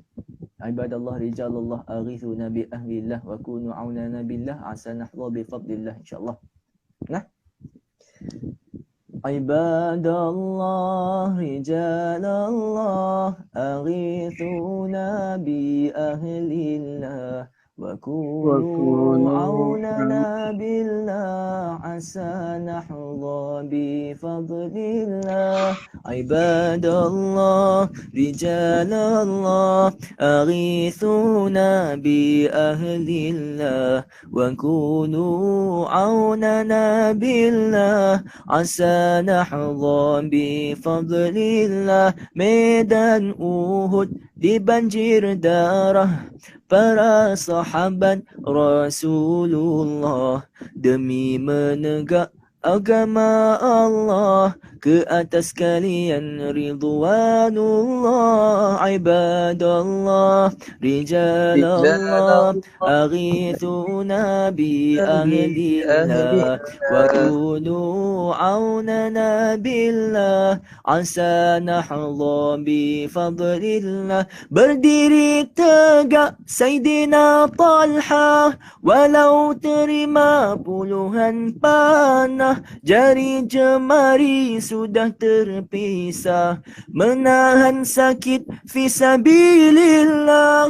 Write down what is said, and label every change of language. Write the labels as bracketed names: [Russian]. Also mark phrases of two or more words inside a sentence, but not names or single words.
[Arabic] عباد الله رجال الله أغيثونا بأهل الله وكونوا عوننا بالله عسى نحظى بفضل الله إن شاء الله. Nah. عباد الله رجال الله أغيثونا بأهل الله وكونوا عوننا بالله عسى نحظى بفضل الله. عباد الله رجال الله أغيثونا بأهل الله وكونوا عوننا بالله عسى نحظى بفضل الله. [Malay] Medan Uhud dibanjir darah para sahabat Rasulullah demi menegak agama Allah ke atas kalian ridwanullah. [Arabic] عباد الله رجال الله أغيثونا بأهل الله وكونوا عوننا بالله عسى نحظى بفضل الله. [Malay] Berdiri tegak Sayyidina Talha walau terima puluhan panah, jari jemari sudah terpisah, menahan sakit fisabilillah.